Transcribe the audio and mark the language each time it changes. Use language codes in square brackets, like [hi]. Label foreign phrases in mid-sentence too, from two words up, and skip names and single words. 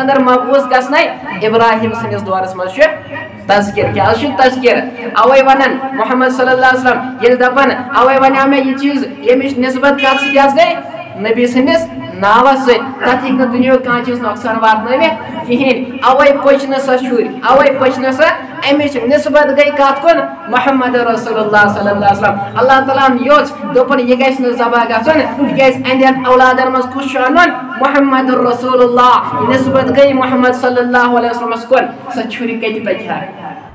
[ks] اندر مبعوث گژھنے ابراہیم سٕنٛدِس دورس منٛز چھُ تذکر کیا چھُ تذکر اوے ونان محمد [ar] صلی اللہ علیہ وسلم [ks] ییٚلہِ دپان اوے ونیاو مےٚ یہِ چیٖز ییٚمِچ نسبت کتھ سۭتۍ حظ گٔے نبی سٕنٛدِس ناوس سۭتۍ تتھ ہیٚکہِ نہٕ دُنیہُک کانٛہہ چیٖز نۄقصان واتنٲوِتھ کِہیٖنۍ اوے پٔچ نہٕ سۄ شُرۍ اوے پٔچ نہٕ سۄ امِچ نسبت گٔے کتھ کُن محمد رسول اللہ [ar] صلی اللہ علیہ وسلم [ks] اللہ تعالیٰ ہن یوٚژ دوٚپُن یہِ گژھِ نہٕ ذبح گژھُن تِکیٛازِ اہندٮ۪ن اولادن منٛز کُس چھُ انُن محمد رسول اللہ نسبت گٔے محمد [ar] صلی اللہ علیہ وسلمس [ks] کُن سۄ چھُرۍ کتہِ پکہِ ہا